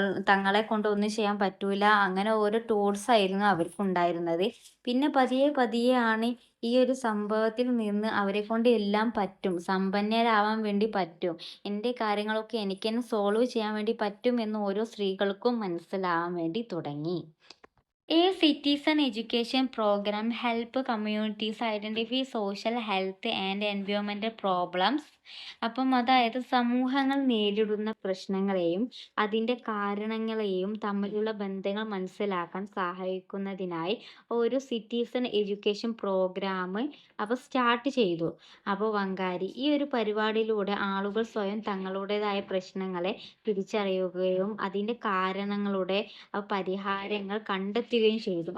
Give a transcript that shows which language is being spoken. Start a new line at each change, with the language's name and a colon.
Malayalam: തങ്ങളെ കൊണ്ട് ഒന്നും ചെയ്യാൻ പറ്റൂല, അങ്ങനെ ഓരോ ടോട്ട്സ് ആയിരുന്നു അവർക്കുണ്ടായിരുന്നത്. പിന്നെ പതിയെ പതിയെ ആണ് ഈ ഒരു സംഭവത്തിൽ നിന്ന് അവരെ കൊണ്ട് എല്ലാം പറ്റും, സമ്പന്നരാവാൻ വേണ്ടി പറ്റും, എൻ്റെ കാര്യങ്ങളൊക്കെ എനിക്ക് തന്നെ സോൾവ് ചെയ്യാൻ വേണ്ടി പറ്റും എന്ന് ഓരോ സ്ത്രീകൾക്കും മനസ്സിലാവാൻ വേണ്ടി തുടങ്ങി.
English: A citizen education program help communities identify social, health and environmental problems.
Malayalam: അപ്പം അതായത് സമൂഹങ്ങൾ നേരിടുന്ന പ്രശ്നങ്ങളെയും അതിൻ്റെ കാരണങ്ങളെയും തമ്മിലുള്ള ബന്ധങ്ങൾ മനസ്സിലാക്കാൻ സഹായിക്കുന്നതിനായി ഒരു സിറ്റിസൺ എഡ്യൂക്കേഷൻ പ്രോഗ്രാം സ്റ്റാർട്ട് ചെയ്തു. അപ്പോൾ വങ്കാരി ഈ ഒരു പരിപാടിയിലൂടെ ആളുകൾ സ്വയം തങ്ങളുടേതായ പ്രശ്നങ്ങളെ തിരിച്ചറിയുകയും അതിൻ്റെ കാരണങ്ങളുടെ പരിഹാരങ്ങൾ കണ്ടെത്തുകയും ചെയ്തു.